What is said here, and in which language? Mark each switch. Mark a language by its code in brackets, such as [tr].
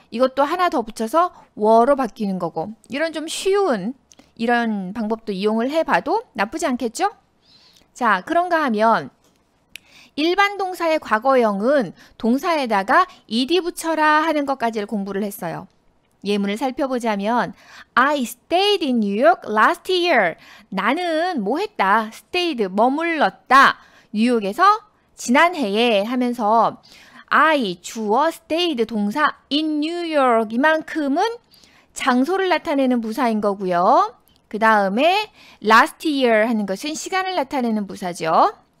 [ko] 이것도 하나 더 붙여서 were로 바뀌는 거고, 이런 좀 쉬운 이런 방법도 이용을 해봐도 나쁘지 않겠죠? 자, 그런가 하면 일반 동사의 과거형은 동사에다가 ed 붙여라 하는 것까지를 공부를 했어요. 예문을 살펴보자면 [en] I stayed in New York last year. [ko] 나는 뭐 했다? stayed, 머물렀다. 뉴욕에서 지난해에 하면서 I, 주어, stayed, 동사, in New York 이만큼은 장소를 나타내는 부사인 거고요. 그 다음에 last year 하는 것은 시간을 나타내는 부사죠.